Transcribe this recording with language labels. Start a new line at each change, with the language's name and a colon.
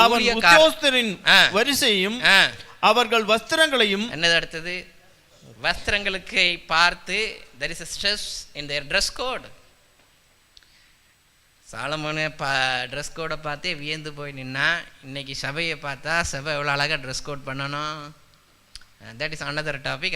Tamil: ஊழியக்காரரின் வரிசையும் அவர்கள் வஸ்திரங்களையும். என்னது அடுத்தது? வஸ்திரங்களுக்கு பார்த்து
English: there is a stress in their dress code.
Tamil: சாலமோனு dress கோடை பார்த்தே வியந்து போய் நின்னா. இன்னைக்கு சபையை பார்த்தா சபை எவ்வளோ அழகாக ட்ரெஸ் கோட் பண்ணணும்.
English: That is another topic.